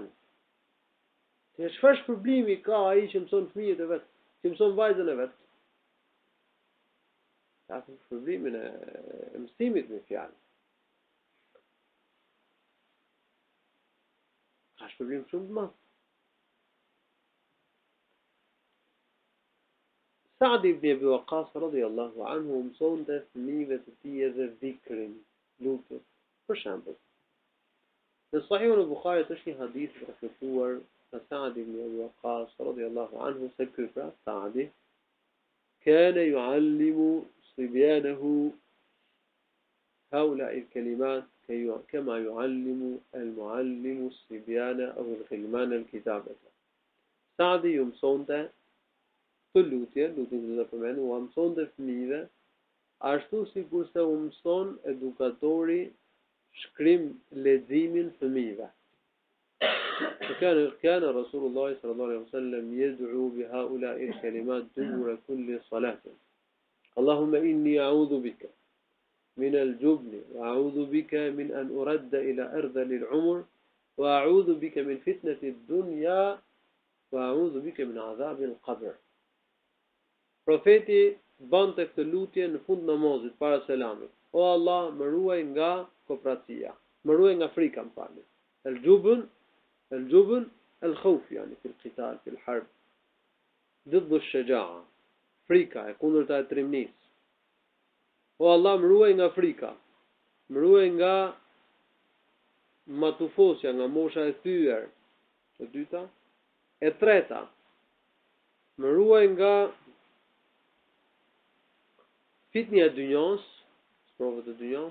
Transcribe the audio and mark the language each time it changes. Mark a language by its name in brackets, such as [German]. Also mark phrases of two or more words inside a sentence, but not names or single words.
[Albanian] Se çfarë shpërblimi ka ai që mëson fëmijët e vet, që mëson vajzën e vet? Ka shpërblimin e mësimit me fjalë. Ka shpërblim shumë të madh. Sa'd ibn Abi Waqqas [Arabic] رضي الله عنه [Albanian] mësonte fëmijëve të tij edhe dhikrin, lutjen. Për shembull, në Sahihun e Bukharit është një hadith i transmetuar nga Sa'd ibn Abi Waqqas [Arabic] رضي الله عنه [Albanian] se ky pra Sa'di [Arabic] كان يعلم صبيانه هؤلاء الكلمات كما يعلم المعلم الصبيان أو الغلمان الكتابة. [Albanian] Sa'di ju mësonte të lutjen të përmendur, u mësonte fëmijëve ashtu sikurse u mëson edukatori shkrim leximin fëmijëve. [Arabic] كان رسول الله صلى الله عليه وسلم يدعو بهؤلاء الكلمات دبر كل صلاة. اللهم إني أعوذ بك من الجبن وأعوذ بك من أن أرد إلى أرذل العمر وأعوذ بك من فتنة الدنيا وأعوذ بك من عذاب القبر. [Albanian] Profeti bante këtë lutje në fund namazit para selamit. O Allah, më ruaj nga kopratësia, më ruaj nga frika, më falni. [Arabic] الجبن الخوف يعني في القتال في الحرب ضد الشجاعة. [Albanian] Frika e kundërta e trimnis. O Allah, më ruaj nga frika, më ruaj nga matufosja, nga mosha e thyer. E dyta, e treta, më ruaj nga fitnia e dynjos, provët e dynjos.